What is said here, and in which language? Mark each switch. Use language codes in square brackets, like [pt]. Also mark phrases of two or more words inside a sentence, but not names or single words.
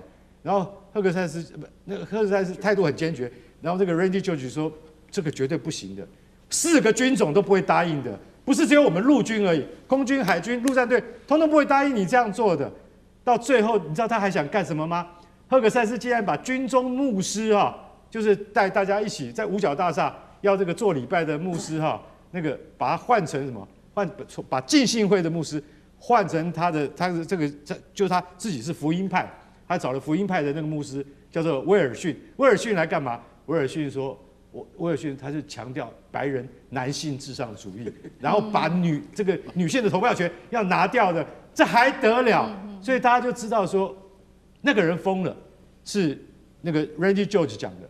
[zh] 然後赫格塞斯態度很堅決，然後這個 Randy George 說這個絕對不行的，4個軍種都不會答應的，不是只有我們陸軍而已，空軍、海軍、陸戰隊通通不會答應你這樣做的。到最後，你知道他還想幹什麼嗎？赫格塞斯竟然把軍中牧師就是帶大家一起在五角大廈要這個做禮拜的牧師那個把他換成什麼？把浸信會的牧師換成他的就是他自己是福音派。他找了福音派的那個牧師，叫做威爾遜。威尔遜來幹嘛？威爾遜說，威尔遜他是強調白人男性至上主義，然後把這個女性的投票權要拿掉的，這還得了？所以大家就知道說，那個人瘋了，是那個 Randy George 講的。